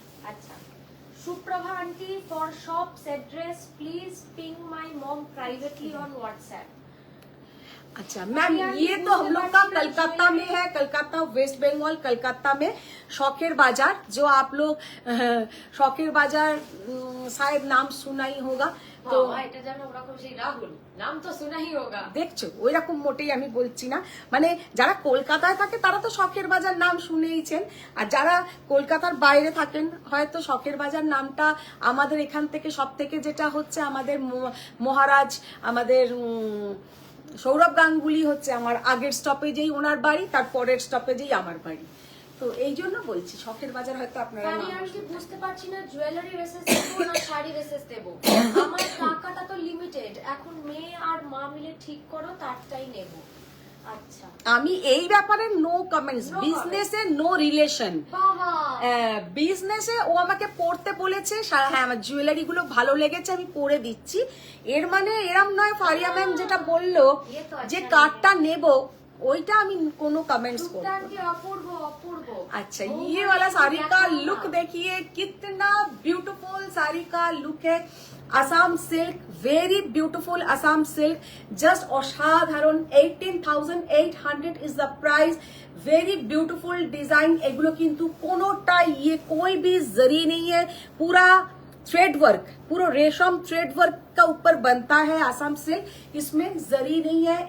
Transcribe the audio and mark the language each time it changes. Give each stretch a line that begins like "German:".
English: আচ্ছা, Suprabha aunty for shops address please ping my mom privately on WhatsApp.
Hindi: अच्छा ma'am, ये तो हम लोग का कलकत्ता में है, कलकत्ता वेस्ट बंगाल कलकत्ता में शौकेर बाजार, जो आप लोग शौकेर बाजार शायद नाम सुना ही होगा।
Bangla: তো এটা জানো ওরকম সেই রাহুল নাম তো শোনাই হোগা। দেখছো ওইরকম মোটেই আমি বলছি না, মানে যারা কলকাতায় থাকে তারা তো শখের বাজার নাম শুনেইছেন, আর যারা কলকাতার বাইরে থাকেন হয়তো শখের বাজার নামটা আমাদের এখান থেকে সব থেকে যেটা হচ্ছে আমাদের মহারাজ আমাদের সৌরভ গাঙ্গুলি হচ্ছে আমার আগের স্টপেজেই ওনার বাড়ি, তার পরের স্টপেজেই আমার বাড়ি, তো এই জন্য বলছি শখের বাজার হয়তো আপনারা বুঝতে পারছি না জুয়েলারি রেসেস দেবো না শাড়ি রেসেস দেবো। আমার টাকাটা তো লিমিটেড, এখন মেয়ে আর মা মিলে ঠিক করো তারটাই নেব। আচ্ছা, আমি এই ব্যাপারে নো কমেন্টস, বিজনেসে নো রিলেশন। বিজনেসে ও আমাকে পড়তে বলেছে, হ্যাঁ আমার জুয়েলারি গুলো ভালো লেগেছে আমি পরে দিচ্ছি, এর মানে এরম নয় ফারিয়া ম্যাম যেটা বললো যে কার্ডটা নেব ওইটা আমি কোনো कमेंट्स করব। अपूर्व अपूर्व।
Hindi: अच्छा, ये वाला साड़ी का लुक देखिए कितना ब्यूटीफुल साड़ी का लुक है। Assam silk, very beautiful Assam silk, just असाधारण 18,800 is the price. Very beautiful design,
Bangla: एगुलो किंतु कोनोटा
Hindi: ये कोई भी जरी नहीं है, पूरा थ्रेड वर्क, पूरा रेशम थ्रेड वर्क का ऊपर बनता है आसाम सिल्क, इसमें जरी नहीं है।